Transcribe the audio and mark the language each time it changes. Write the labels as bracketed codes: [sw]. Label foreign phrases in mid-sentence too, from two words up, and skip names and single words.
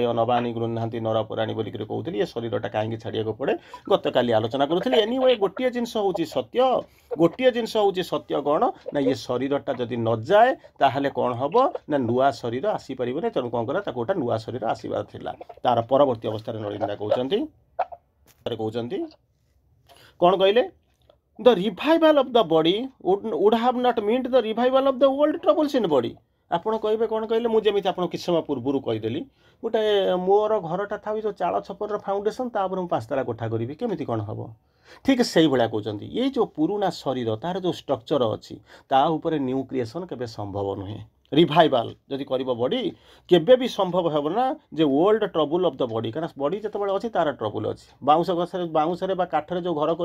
[or] ନବାନି ଗୃହ୍ଣାନ୍ତି ନରପରାଣୀ ବୋଲିକରି କହୁଥିଲି ଏ ଶରୀରଟା କାହିଁକି ଛାଡ଼ିବାକୁ ପଡ଼େ ଗତକାଲି ଆଲୋଚନା କରୁଥିଲି ଏନିୱେ ଗୋଟିଏ ଜିନିଷ ହେଉଛି ସତ୍ୟ ଗୋଟିଏ ଜିନିଷ ହେଉଛି ସତ୍ୟ କ'ଣ ନା ଏ ଶରୀରଟା ଯଦି ନଯାଏ ତାହେଲେ କ'ଣ ହେବ ନା ନୂଆ ଶରୀର ଆସିପାରିବନି ତେଣୁ କ'ଣ କଲା ତାକୁ ଗୋଟେ ନୂଆ ଶରୀର ଆସିବାର ଥିଲା ତାର ପରବର୍ତ୍ତୀ ଅବସ୍ଥାରେ ନଳିନ୍ଦା କହୁଛନ୍ତି କ'ଣ କହିଲେ [en] The revival of the body would have not meant the revival of the old troubles in body. [or] ଆପଣ କହିବେ କ'ଣ କହିଲେ ମୁଁ ଯେମିତି ଆପଣ କିଛି ସମୟ ପୂର୍ବରୁ କହିଦେଲି ଗୋଟେ ମୋର ଘରଟା ଥାଉ ଯେଉଁ ଚାଳ ଛପରର ଫାଉଣ୍ଡେସନ୍ ତାପରେ ମୁଁ 5 ତାଲା କୋଠା କରିବି କେମିତି କ'ଣ ହେବ ଠିକ୍ ସେଇଭଳିଆ କହୁଛନ୍ତି ଏଇ ଯେଉଁ ପୁରୁଣା ଶରୀର ତାର ଯେଉଁ ଷ୍ଟ୍ରକ୍ଚର ଅଛି ତା ଉପରେ ନ୍ୟୁ କ୍ରିଏସନ୍ କେବେ ସମ୍ଭବ ନୁହେଁ ରିଭାଇଭାଲ୍ ଯଦି କରିବ ବଡି କେବେ ବି ସମ୍ଭବ ହେବ ନା ଯେ [en] old trouble of the body [or] କାରଣ ବଡି ଯେତେବେଳେ ଅଛି ତାର ଟ୍ରବୁଲ୍ ଅଛି ବାଉଁଶରେ ବା କାଠରେ ଯେଉଁ ଘର